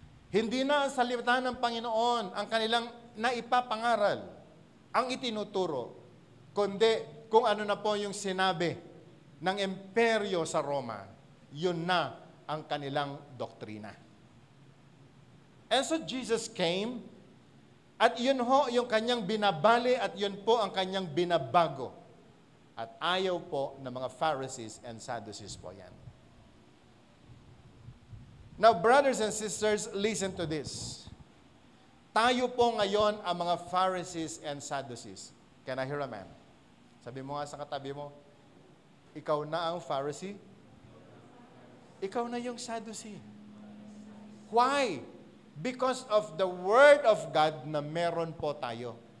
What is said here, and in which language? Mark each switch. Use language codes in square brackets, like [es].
[tl] Hindi na ang salita ng Panginoon ang kanilang naipapangaral, ang itinuturo, kundi kung ano na po yung sinabi ng imperyo sa Roma, yun na ang kanilang doktrina. [en] And so Jesus came, [tl] at yun ho yung kanyang binabali at yun po ang kanyang binabago. At ayaw po ng mga Pharisees and Sadducees po yan. [en] Now, brothers and sisters, listen to this. [tl] Tayo po ngayon ang mga Pharisees and Sadducees. [en] Can I hear a man? [tl] Sabi mo nga sa katabi mo, ikaw na ang Pharisee, ikaw na yung Sadducee. [en] Why? Because of the Word of God [tl] na meron po tayo.